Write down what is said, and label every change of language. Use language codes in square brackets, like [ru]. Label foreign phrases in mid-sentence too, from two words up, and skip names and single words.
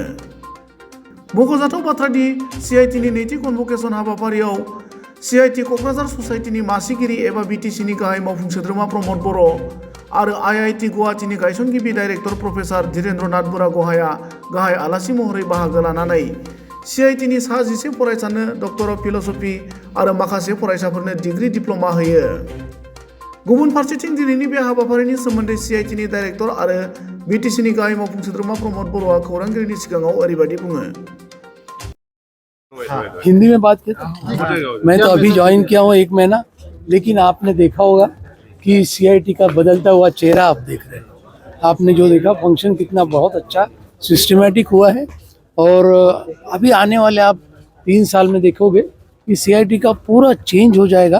[brx] मख'जाथाव बाथ्रादि CITनि नैथि कनभकेसन हाबाफारियाव CIT क'क्राझार ससाइटिनि मासिगिरि एबा BTCनि गाहाय मावफुं सोद्रोमा प्रमद बर' आरो IIT गुवाहाटीनि गायसनगिरि [en] director professor [brx] धीरेन्द्रनाथ बुरागहाया गाहाय आलासि महरै बाहागो लानानै CITनि सा 11 फरायसानो [en] doctor of philosophy [brx] आरो माखासे फरायसाफोरनो [en] degree diploma [brx] होयो। गुबुन फारसेथिं दिनैनि बे हाबाफारिनि सोमोन्दै CITनि डाइरेक्टर आरो BTCनि गाहाय मावफुं सोद्रोमा प्रमद बर'आ खौरांगिरिनि सिगाङाव ओरैबायदि बुङो। [hi] हिंदी में बात करते। मैं तो अभी ज्वाइन किया हूँ 1 महीना, लेकिन आपने देखा होगा कि CIT का बदलता हुआ चेहरा आप देख रहे हैं। आपने जो देखा फंक्शन कितना बहुत अच्छा सिस्टमेटिक हुआ है, और अभी आने वाले आप 3 साल में देखोगे कि CIT का पूरा चेंज हो जाएगा।